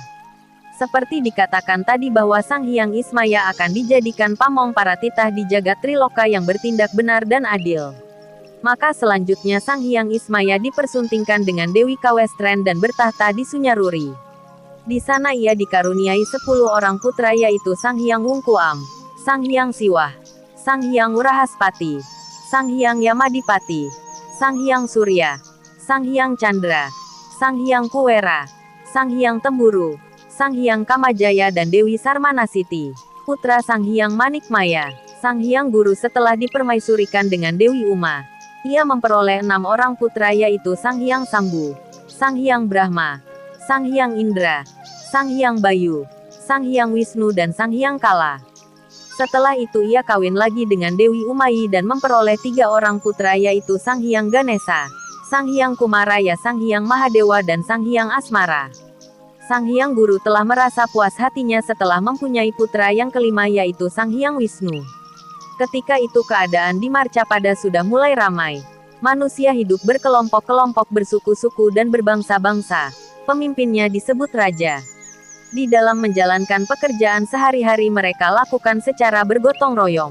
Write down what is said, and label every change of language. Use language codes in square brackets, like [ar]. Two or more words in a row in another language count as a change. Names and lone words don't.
[id] Seperti dikatakan tadi bahwa Sang Hyang Ismaya akan dijadikan pamong para titah di jagat Triloka yang bertindak benar dan adil. Maka selanjutnya Sang Hyang Ismaya dipersuntingkan dengan Dewi Kawestren dan bertahta di Sunyaruri. Di sana ia dikaruniai 10 orang putra yaitu Sang Hyang Wungkuam, Sang Hyang Siwah, Sang Hyang Wurahaspati, Sang Hyang Yamadipati, Sang Hyang Surya, Sang Hyang Chandra, Sang Hyang Kuwera, Sang Hyang Temburu, Sang Hyang Kamajaya dan Dewi Sarmanasiti, putra Sang Hyang Manikmaya. Sang Hyang Guru setelah dipermaisurikan dengan Dewi Uma, ia memperoleh 6 orang putra yaitu Sang Hyang Sambu, Sang Hyang Brahma, Sang Hyang Indra, Sang Hyang Bayu, Sang Hyang Wisnu dan Sang Hyang Kala. Setelah itu ia kawin lagi dengan Dewi Umayi dan memperoleh 3 orang putra yaitu Sang Hyang Ganesa, Sang Hyang Kumaraya, Sang Hyang Mahadewa dan Sang Hyang Asmara. Sang Hyang Guru telah merasa puas hatinya setelah mempunyai putra yang kelima yaitu Sang Hyang Wisnu. Ketika itu keadaan di Marcapada sudah mulai ramai. Manusia hidup berkelompok-kelompok bersuku-suku dan berbangsa-bangsa. Pemimpinnya disebut raja. Di dalam menjalankan pekerjaan sehari-hari mereka lakukan secara bergotong royong.